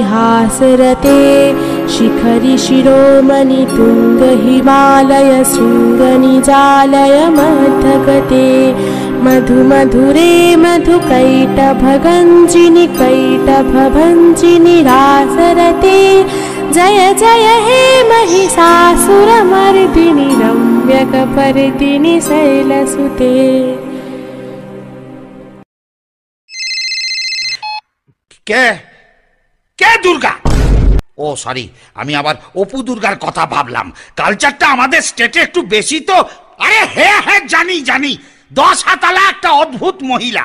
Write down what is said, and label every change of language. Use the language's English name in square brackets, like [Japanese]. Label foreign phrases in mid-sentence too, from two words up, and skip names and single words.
[Sanskrit] हासरते शिखरि शिरोमणि तुङ्ग हिमालय शृङ्गनिजालय मध्यगते मधु मधुरे मधुकैटभगञ्जिनि कैटभभञ्जिनि रासरते जय जय हे महिषासुरमर्दिनि रम्यकपर्दिनि शैलसुते। [Bangla] কে কে দুর্গা? ও সরি, আমি আবার অপু দুর্গার কথা ভাবলাম। কালচারটা আমাদের স্টেটে একটু বেশি তো। আরে হ্যাঁ হ্যাঁ জানি জানি, 10 হাতালা একটা অদ্ভুত মহিলা।